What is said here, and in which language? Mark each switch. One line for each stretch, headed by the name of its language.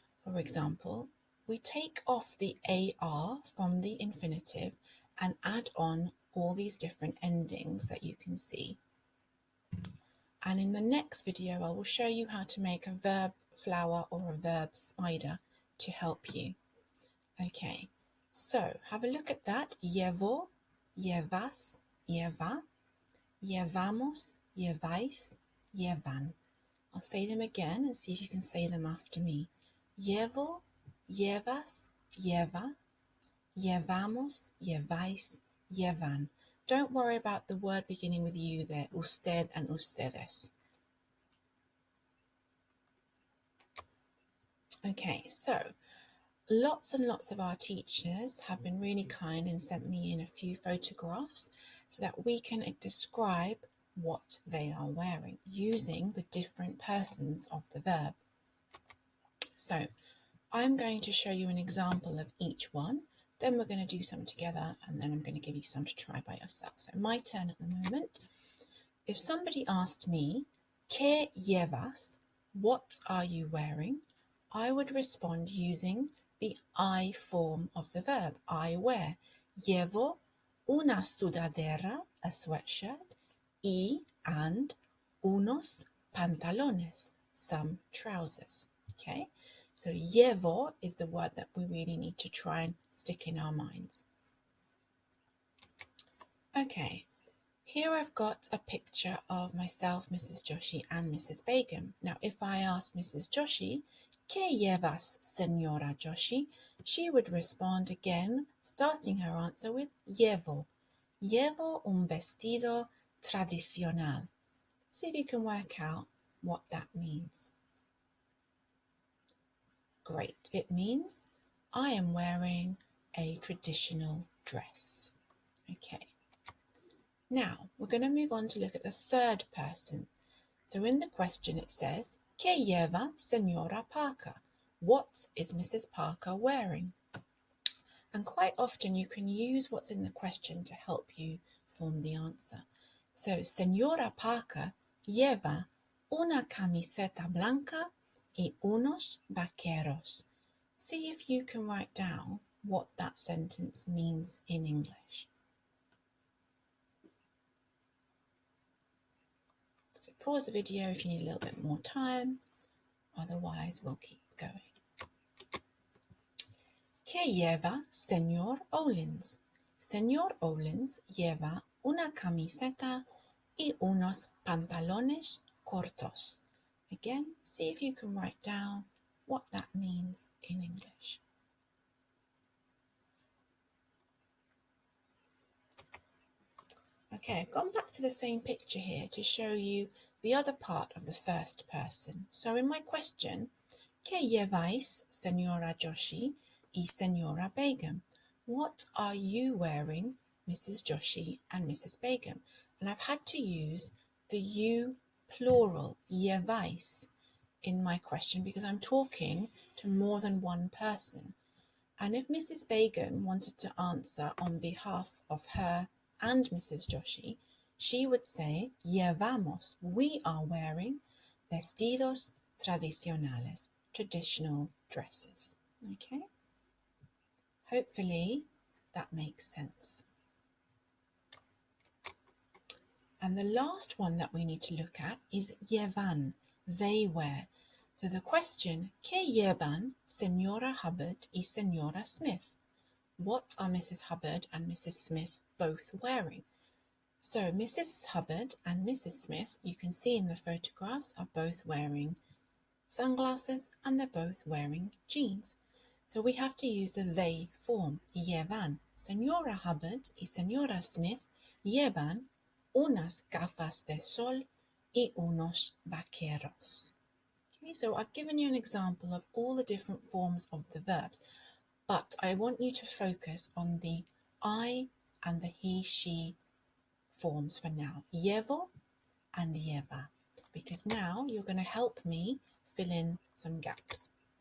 English: For example, we take off the AR from the infinitive and add on all these different endings that you can see. And in the next video, I will show you how to make a verb flower or a verb spider to help you. Okay, so have a look at that.
Spanish: Llevo, llevas, lleva, llevamos, lleváis, llevan.
English: I'll say them again and see if you can say them after me.
Spanish: Llevo, llevas, lleva, llevamos, lleváis, llevan.
English: Don't worry about the word beginning with you there, usted and ustedes. Okay, so lots and lots of our teachers have been really kind and sent me in a few photographs so that we can describe what they are wearing using the different persons of the verb. So I'm going to show you an example of each one, then we're going to do some together, and then I'm going to give you some to try by yourself. So my turn at the moment. If somebody asked me,
Spanish: ¿Qué llevas?
English: What are you wearing? I would respond using the I form of the verb. I wear.
Spanish: Llevo una sudadera,
English: a sweatshirt, and
Spanish: unos pantalones,
English: some trousers. Okay, so llevo is the word that we really need to try and stick in our minds. Okay, here I've got a picture of myself, Mrs. Joshi, and Mrs. Begum. Now, if I asked Mrs.
Spanish: Joshi, ¿Qué llevas, Señora Joshi?
English: She would respond again, starting her answer with llevo.
Spanish: Llevo un vestido tradicional.
English: See if you can work out what that means. Great. It means I am wearing a traditional dress. Okay. Now, we're going to move on to look at the third person. So in the question it says,
Spanish: ¿Qué lleva señora Parker?
English: What is Mrs. Parker wearing? And quite often you can use what's in the question to help you form the answer.
Spanish: So, señora Parker lleva una camiseta blanca y unos vaqueros.
English: See if you can write down what that sentence means in English. So pause the video if you need a little bit more time, otherwise we'll keep going.
Spanish: ¿Qué lleva señor Owens? Señor Owens lleva una camiseta y unos pantalones cortos.
English: Again, see if you can write down what that means in English. Okay, I've gone back to the same picture here to show you the other part of the first person. So in my question,
Spanish: ¿Qué lleváis, señora Joshi y señora Begum?
English: What are you wearing, Mrs. Joshi and Mrs. Begum? And I've had to use the you plural, lleváis, in my question because I'm talking to more than one person. And if Mrs. Begum wanted to answer on behalf of her and Mrs. Joshi, she would say, llevamos, we are wearing
Spanish: vestidos tradicionales,
English: traditional dresses. Okay? Hopefully that makes sense. And the last one that we need to look at is llevan, they wear. So the question,
Spanish: ¿Qué llevan Señora Hubbard y Señora Smith?
English: What are Mrs. Hubbard and Mrs. Smith both wearing? So Mrs. Hubbard and Mrs. Smith, you can see in the photographs, are both wearing sunglasses and they're both wearing jeans. So we have to use the they form, llevan.
Spanish: Señora Hubbard y Señora Smith llevan unas gafas de sol y unos vaqueros.
English: Okay, so I've given you an example of all the different forms of the verbs, but I want you to focus on the I and the he, she forms for now. Llevo and lleva, because now you're going to help me fill in some gaps.